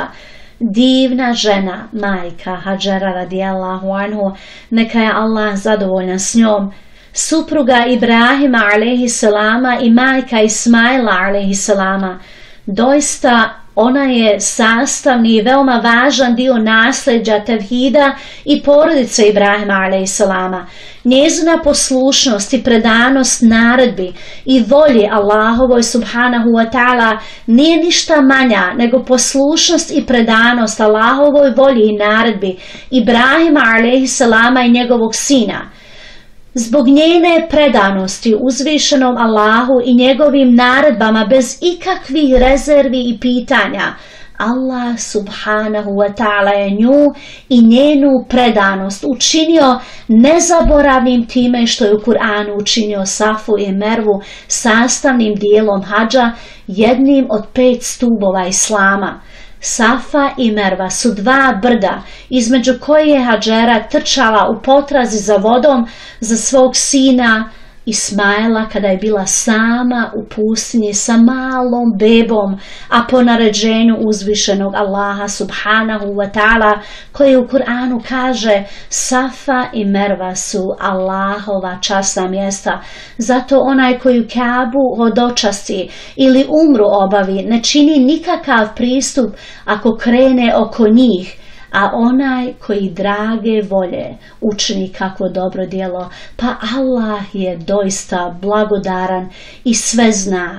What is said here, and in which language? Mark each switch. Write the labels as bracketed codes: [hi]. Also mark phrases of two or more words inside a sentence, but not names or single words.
[bs] Divna žena, majka Hadžera [ar] رضي الله عنه, [bs] neka je Allah zadovoljan s njom, supruga Ibrahima alejhiselama i majka Ismaila alejhiselama. Doista ona je sastavni i veoma važan dio nasljeđa tevhida i porodice Ibrahima alejhiselama. Njezina poslušnost i predanost naredbi i volji Allahovoj [ar] سبحانه وتعالى [bs] nije ništa manja nego poslušnost i predanost Allahovoj volji i naredbi Ibrahima alejhiselama i njegovog sina. Zbog njene predanosti uzvišenom Allahu i njegovim naredbama bez ikakvih rezervi i pitanja, Allah [ar] سبحانه وتعالى [bs] je nju i njenu predanost učinio nezaboravnim time što je u Kur'anu učinio Safu i Mervu sastavnim dijelom hadža, jednim od 5 stubova Islama. Safa i Merva su 2 brda između koje je Hadžera trčala u potrazi za vodom za svog sina Ismaila kada je bila sama u pustinji sa malom bebom, a po naređenju uzvišenog Allaha [ar] سبحانه وتعالى [bs] koji u Kur'anu kaže Safa i Merva su Allahova časna mjesta. Zato onaj koji Kaabu hodočasti ili umru obavi ne čini nikakav pristup ako krene oko njih, a onaj koji drage volje učini kako dobro djelo, pa Allah je doista blagodaran i sve zna.